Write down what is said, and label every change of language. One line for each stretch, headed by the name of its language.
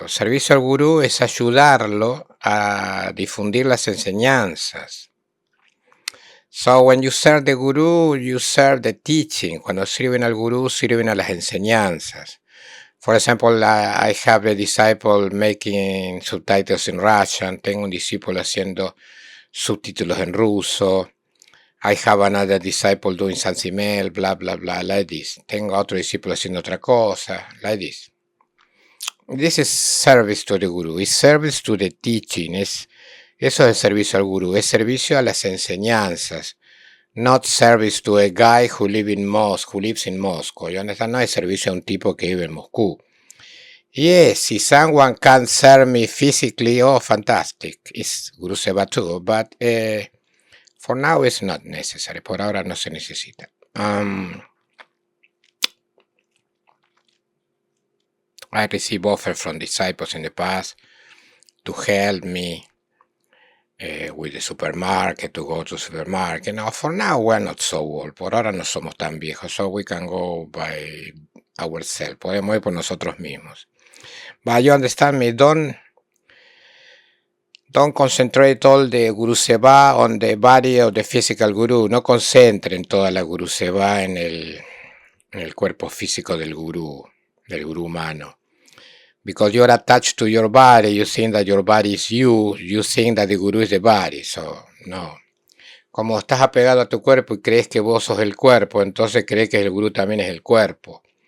Spanish: O servicio al gurú es ayudarlo a difundir las enseñanzas.
English: So when you serve the guru, you serve the teaching.
Spanish: Cuando sirven al gurú, sirven a las enseñanzas.
English: For example, I have a disciple making subtitles in Russian.
Spanish: Tengo un discípulo haciendo subtítulos en ruso.
English: I have another disciple doing something else, bla, bla, bla, like this.
Spanish: Tengo otro discípulo haciendo otra cosa,
English: like this. This is service to the guru. It's service to the teaching.
Spanish: Eso es el servicio al gurú. Es servicio a las enseñanzas.
English: Not service to a guy who lives in Moscow. You understand?
Spanish: No es servicio a un tipo que vive en Moscú.
English: Yes, if someone can serve me physically, oh, fantastic. It's Guru Seva too, but for now it's not necessary.
Spanish: Por ahora no se necesita.
English: I received offers from disciples in the past to help me with the supermarket, to go to supermarket. No, for now we're not so old.
Spanish: Por ahora no somos tan viejos,
English: so we can go by ourselves.
Spanish: Podemos ir por nosotros mismos.
English: But you understand me, don't concentrate all the Guru Seva on the body of the physical guru.
Spanish: No concentren toda la Guru Seva en el cuerpo físico del gurú humano.
English: Because you're attached to your body, you think that your body is you think that the guru is the body, so no.
Spanish: Como estás apegado a tu cuerpo y crees que vos sos el cuerpo, entonces crees que el gurú también es el cuerpo.